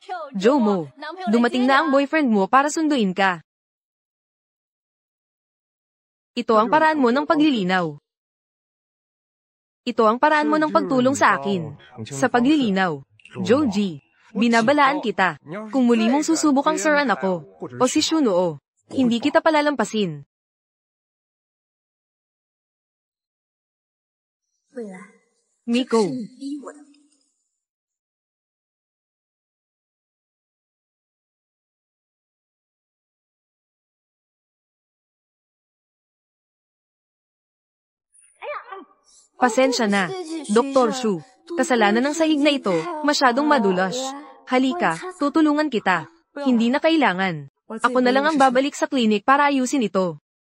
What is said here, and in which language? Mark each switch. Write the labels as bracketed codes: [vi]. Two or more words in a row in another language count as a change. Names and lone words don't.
[tl] Jomo, dumating na ang boyfriend mo para sunduin ka. Ito ang paraan mo ng paglilinaw. Ito ang paraan mo ng pagtulong sa akin. Sa paglilinaw. Joji, binabalaan kita. Kung muli mong susubukang saran ako, o si Shunuo, hindi kita palalampasin. [zh] 未来， Miko, 是你逼我的。 [tl] pasensya na. Dr. Shu, kasalanan ng sahig na ito, masyadong madulas. Halika, tutulungan kita. Hindi na kailangan. Ako na lang ang babalik sa klinik para ayusin ito.